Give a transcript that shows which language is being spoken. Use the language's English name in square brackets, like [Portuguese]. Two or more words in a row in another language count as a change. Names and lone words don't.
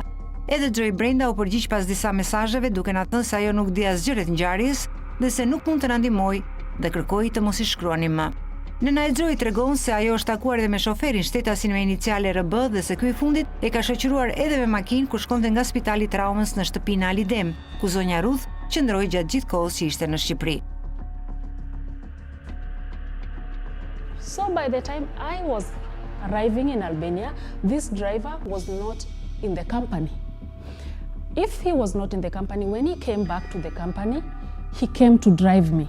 [Albanian] Edhe Joy Brenda u përgjigj pas disa mesazheve duke na thënë se ajo nuk di asgjë rreth ngjarjes dhe se nuk mund të na ndihmojë dhe kërkoi të mos i shkruanim më. Nëna e Joy tregon se ajo është takuar edhe me shoferin shtetasin me iniciale RB dhe se ky i fundit e ka shoqëruar edhe me makinë kur shkonte nga spitali traumës në shtëpinë Alidem, ku zonja Ruth qëndroi gjatë gjithë kohës që ishte në Shqipëri. [English] So by the time I was arriving in Albania, this driver was not in the company. If he was not in the company, when he came back to the company, he came to drive me.